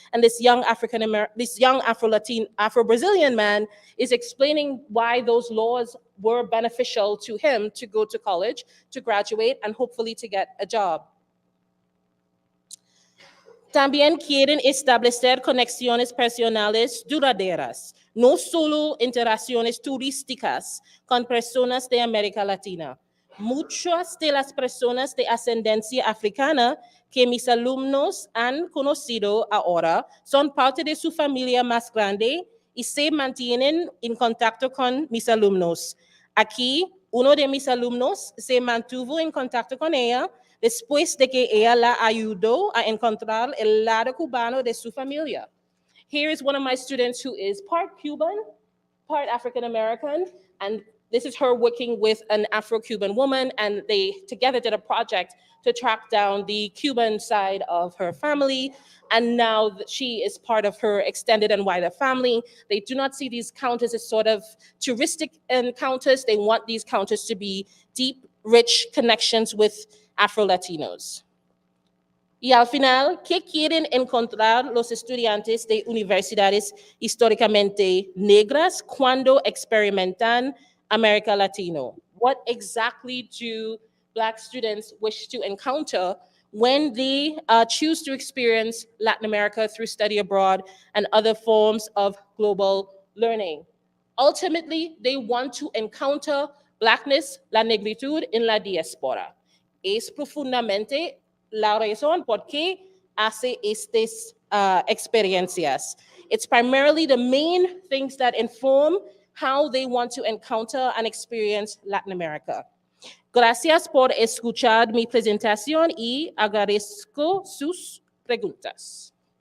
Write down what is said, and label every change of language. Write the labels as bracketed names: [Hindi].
[English] And this young Afro-Brazilian man is explaining why those laws were beneficial to him to go to college, to graduate, and hopefully to get a job. [Spanish] También quieren establecer conexiones personales duraderas, no solo interacciones turísticas con personas de América Latina. Muchas de las personas de ascendencia africana que mis alumnos han conocido ahora son parte de su familia más grande y se mantienen en contacto con mis alumnos. Aquí, uno de mis alumnos se mantuvo en contacto con ella después de que ella la ayudó a encontrar el lado cubano de su familia. [English] Here is one of my students who is part Cuban, part African-American, and this is her working with an Afro-Cuban woman, and they together did a project to track down the Cuban side of her family, and now she is part of her extended and wider family. They do not see these counters as sort of touristic encounters. They want these counters to be deep, rich connections with Afro-Latinos. [Spanish] Y al final, ¿qué quieren encontrar los estudiantes de universidades históricamente negras cuando experimentan América Latina? [English] What exactly do Black students wish to encounter when they choose to experience Latin America through study abroad and other forms of global learning? Ultimately, they want to encounter Blackness, [Spanish] la negritud en la diáspora. Es profundamente la razón por qué hace estas experiencias. [English] It's primarily the main things that inform how they want to encounter and experience Latin America. [Spanish] Gracias por escuchar mi presentación y agradezco sus preguntas.